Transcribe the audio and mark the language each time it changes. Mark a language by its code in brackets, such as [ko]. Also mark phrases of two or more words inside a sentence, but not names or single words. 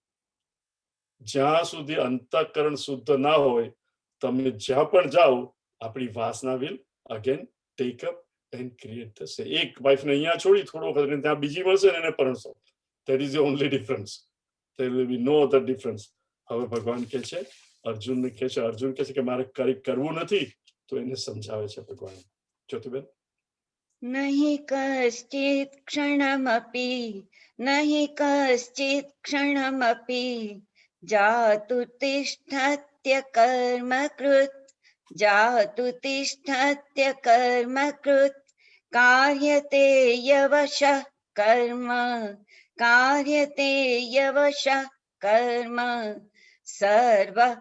[gu] જ્યાં સુધી અંતઃકરણ શુદ્ધ ના હોય, તમે જ્યાં પણ જાઓ, આપણી વાસના [en] will again take up and create [gu] થશે. એક વાઇફને અહીંયા છોડી થોડો વખત ત્યાં બીજી મળશે ને એને પરણશો. [en] That is the only difference. There will be no other difference. [gu] હવે ભગવાન કહે છે, અર્જુનને કહે છે, અર્જુન કહે છે કે મારે કંઈ કરવું નથી, તો એને સમજાવે છે ભગવાન. જ્યોતિબેન, [sa] नहि कश्चित् क्षणमपि नहि कश्चित् क्षणमपि जातु तिष्ठत्य कर्मकृत् जातु तिष्ठत्य कर्मकृत् कार्यते यवशः कर्म कार्यते यवशः कर्म सर्व